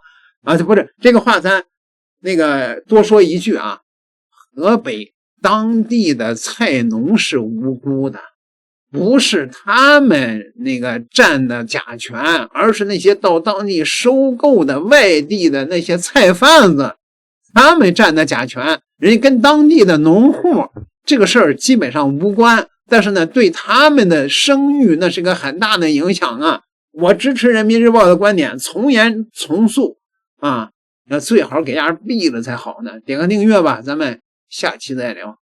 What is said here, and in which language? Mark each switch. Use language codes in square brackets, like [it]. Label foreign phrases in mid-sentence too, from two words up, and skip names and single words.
[zh] 啊，不是這個話咱那個多說一句啊。河北當地的菜農是無辜的，不是他們那個占的甲醛，而是那些到當地收購的外地的那些菜販子，他們占的甲醛，人家跟當地的農戶這個事兒基本上無關，但是呢，對他們的聲譽那是個很大的影響啊。我支持人民日報的觀點，從嚴從速啊，那最好給人斃了才好呢。點個訂閱吧，咱們下期再聊。